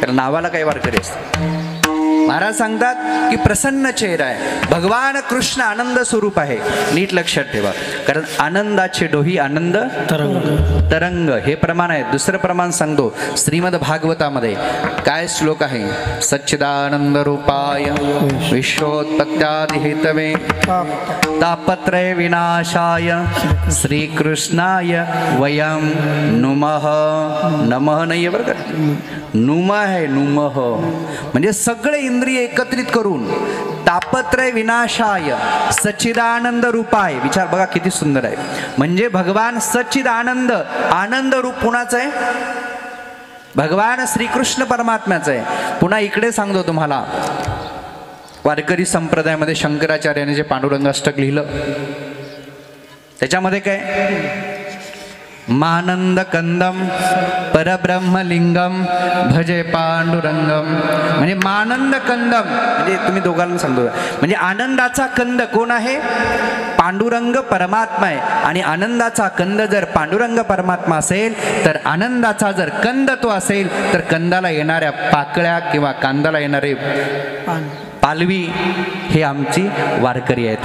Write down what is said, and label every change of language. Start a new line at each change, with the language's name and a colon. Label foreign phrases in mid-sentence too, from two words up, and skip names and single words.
Marathi: कारण नावाला काही वारकरी असतात. महाराज सांगतात की प्रसन्न चेहरा आहे. भगवान कृष्ण आनंद स्वरूप आहे. नीट लक्षात ठेवा, कारण आनंदाचे डोही आनंद तरंग हे प्रमाण आहे. दुसरं प्रमाण सांगतो श्रीमद भागवतामध्ये. काय श्लोक आहे?
Sanskrit: सच्चिदानंद रूपाय विश्वोत्पत्त्यादि हेतवे तापत्रय विनाशाय श्रीकृष्णाय वयम नुमः.
Marathi: नमः नाही आहे बरं का, नुम आहे. नुमः म्हणजे सगळे इंद्रिय एकत्रित करून
Sanskrit: तापत्रय विनाशाय सच्चिदानंद रूपाय.
Marathi: विचार बघा किती सुंदर आहे. म्हणजे भगवान सच्चिद आनंद, आनंद रूप कुणाचं आहे? भगवान श्रीकृष्ण परमात्म्याचं आहे. पुन्हा इकडे सांगतो तुम्हाला, वारकरी संप्रदायामध्ये शंकराचार्याने जे पांडुरंगाष्टक लिहिलं त्याच्यामध्ये काय?
Sanskrit: मानंद कंदम परब्रह्मलिंगम भजे पांडुरंगम.
Marathi: म्हणजे
Sanskrit: मानंद कंदम
Marathi: म्हणजे तुम्ही दोघांना सांगतो, म्हणजे आनंदाचा कंद कोण आहे? पांडुरंग परमात्मा आहे. आणि आनंदाचा कंद जर पांडुरंग परमात्मा असेल तर आनंदाचा जर कंद तो असेल तर कंदाला येणाऱ्या पाकळ्या किंवा कांदाला येणारे पालवी हे आमची वारकरी आहेत.